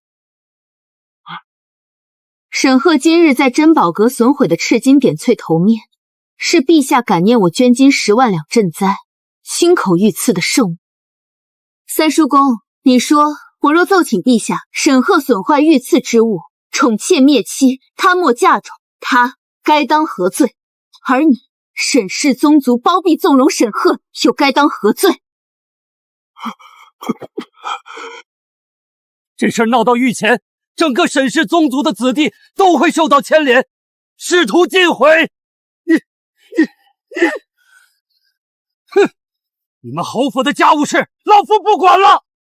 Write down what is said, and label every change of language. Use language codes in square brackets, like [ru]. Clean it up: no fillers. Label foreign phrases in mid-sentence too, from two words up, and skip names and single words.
[zh] 沈赫今日在珍寶閣損毀的赤金點翠頭面，是陛下感念我捐金10萬兩賑災，親口御賜的聖物。三叔公，你說我若奏請陛下，沈赫損壞御賜之物，寵妾滅妻，他沒嫁妝，他該當何罪？而你沈氏宗族包庇縱容沈赫，又該當何罪？这事闹到御前，整个沈氏宗族的子弟都会受到牵连，仕途尽毁。哼！你们侯府的家務事，老夫不管了。